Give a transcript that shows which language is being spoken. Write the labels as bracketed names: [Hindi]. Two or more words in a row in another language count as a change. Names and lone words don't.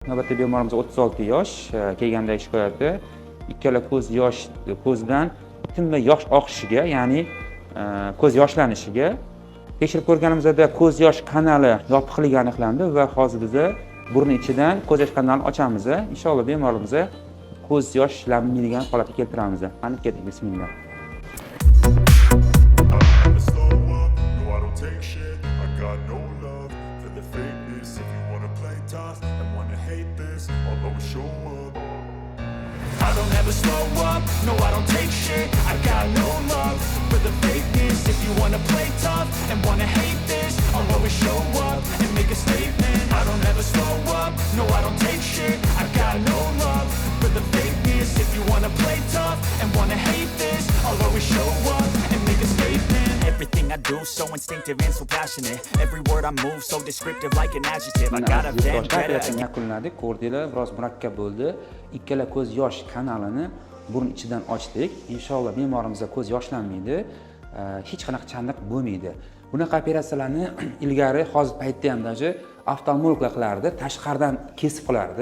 [Uzbek] Navbatdagi bemorimiz 36 yosh, kelgandagi shikoyati ikkala ko'zdan tinmay yosh oqishiga, ya'ni ko'z yoshlanishiga. Tekshirib ko'rganimizda ko'z yosh kanali yopiqligi aniqlandi va hozir biz burun ichidan ko'z yosh kanalini ochamiz. Inshaalloh bemorimizga ko'z yoshlanmaydigan holatga keltiramiz. Qani keting, bismillah. [English] I don't ever slow up, no I don't take shit. I got no love for the fakeness. If you wanna play tough and wanna hate this, I'll always show up and make a statement. I don't ever slow up, no I don't take shit. I got no love for the fakeness. If you wanna play tough and wanna hate this, I'll always show up and make a statement. Everything I do so instinctive and so passionate. Every word I move so descriptive like an adjective. I got a vendetta. [Uzbek] Yakunladik. Ko'rdinglar, biroz murakkab bo'ldi. Ikkala ko'z yosh kanalini burun ichidan ochdik. Inshaalloh bemorimizda ko'z yoshlanmaydi, hech qanaqa chandiq bo'lmaydi. Bunaqa operatsiyalarni ilgari hozir paytda ham даже oftalmologlar qilardi, tashqaridan kesib qilardi.